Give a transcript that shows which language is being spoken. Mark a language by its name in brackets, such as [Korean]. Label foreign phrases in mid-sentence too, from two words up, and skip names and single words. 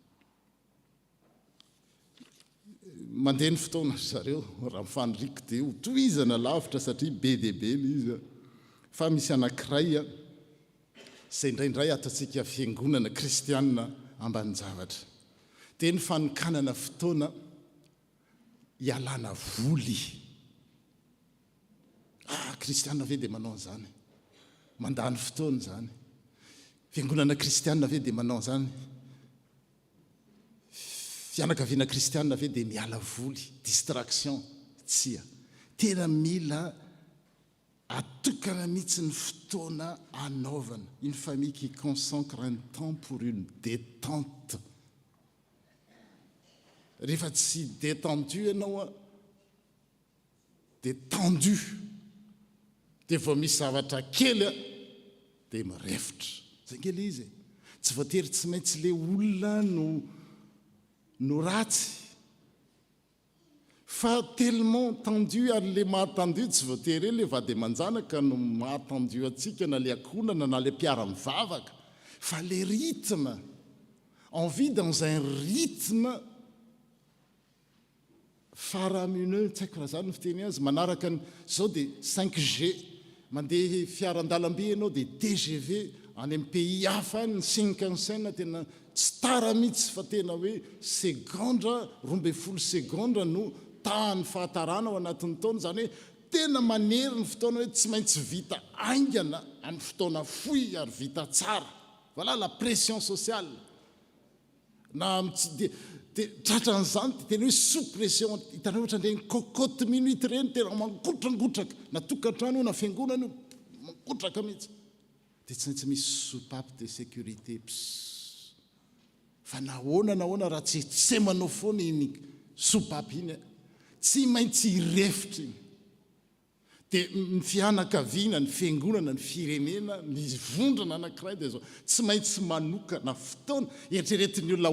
[Malagasy] mandeha ny fotoana zareo raha mifaniriko dia hotohizana lavitra satria be dia be le izy fa misy anankiray zay indraindray ataontsika fiangonana kristianina ambanin-javatra dia ny fanokanana fotoana ialana voly kristianina ve dia manao an'izany mandany fotoana zany fiangonana kristianina ve dia manao an'izany fianakaviana kristianina ve dia miala voly distraction tsia tena mila atokana mihitsy ny fotoana anaovana [French] une famille qui consacre un temps pour une détente [Malagasy] rehefa tsy détendu ianao dia tendu dia vao misy zavatra kely dia mirefitra zay nge le izy tsy voatery tsy maintsy le olona no ratsy fa [French] tellement tendu [Malagasy] ary le mahatendu tsy voatery le vady aman-janaka no mahatendu atsika na le akonana na le mpiara-mivavaka fa [French] le rythme on vit dans un rythme faramineux [Malagasy] tsy haiko raha zany ny fiteny azy manaraka zao dia 5G mandeha fiaran-dalambe ianao dia TGV any amin'ny pays hafa ny Shinkansen tena tsy tara mihitsy fa tena hoe segondra 12 segondra no tahany fahatarana ao anatin'ny taona zany hoe tena manery ny fotoana hoe tsy maintsy vita aingana amin'ny fotoana fohy ary vita tsara [French] voilà la pression sociale [Malagasy] na dia tratran'izany tena hoe [French] sous pression [Malagasy] hitanao ohatra ndreny [French] cocotte minute [Malagasy] reny tena mangotragotraka na tokantrano na fiangonana mangotraka mihitsy dia tsy maintsy misy [French] soupape de sécurité [Malagasy] fa nahoana raha tsy tsemanao foana iny soupape iny tsy maintsy irefitra iny dia ny fianakaviana ny fiangonana ny firenena ny vondrona anankiray dia zao tsy maintsy manokana fotoana eritreretiny olona ho